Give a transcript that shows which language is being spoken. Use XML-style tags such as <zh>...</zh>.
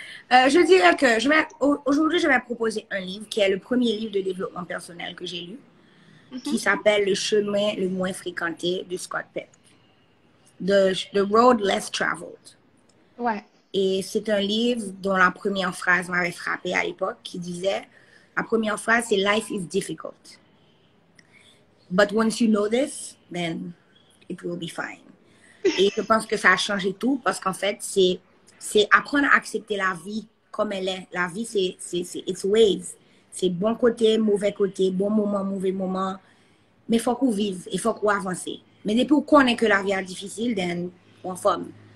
<fr>Je dirais que aujourd'hui, je vais proposer un livre qui est le premier livre de développement personnel que j'ai lu, qui s'appelle Le chemin le moins fréquenté de Scott Peck.</fr> <en>The Road Less Traveled.</en> <fr>Ouais. Et c'est un livre dont la première phrase m'avait frappée à l'époque, qui disait, la première phrase, c'est</fr> <en>Life is difficult. But once you know this, then it will be fine.</en> <fr>Et je pense que ça a changé tout parce qu'en fait, c'est apprendre à accepter la vie comme elle est. La vie, c'est</fr> <en>its ways.</en> <fr>C'est bon côté, mauvais côté, bon moment, mauvais moment. Mais il faut qu'on vive, il faut qu'on avance. Mais depuis qu'on connaît que la vie est difficile, then on forme.</fr>